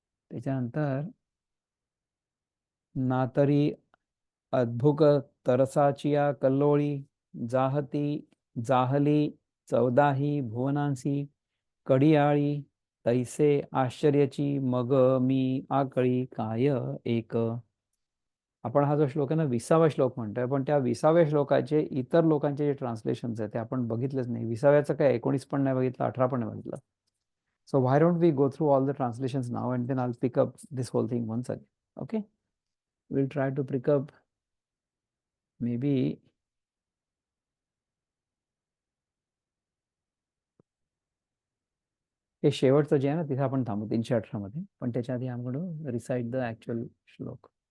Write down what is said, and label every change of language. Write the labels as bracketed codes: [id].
[mr] त्याच्यानंतर ना तरी अद्भुत तरसाचिया कल्लोळी, जाहली 14ही भुवनांसी, कडियाळी तैसे आश्चर्याची मग मी आकळी काय एक. आपण हा जो श्लोक आहे ना 20वा श्लोक म्हणतोय, पण त्या 20व्या श्लोकाचे इतर लोकांचे जे ट्रान्सलेशन्स आहेत ते आपण बघितलेच नाही. 20व्याचं काय 19 पण नाही बघितलं, 18 पण नाही बघितलं. [en] So why don't we go through all the translations now and then I'll pick up this whole thing once again. Okay, we'll try to pick up maybe [mr] हे शेवटचं जे आहे ना तिथे आपण थांबू 318 मध्ये, पण त्याच्या आधी [en] I'm going to recite the actual shloka.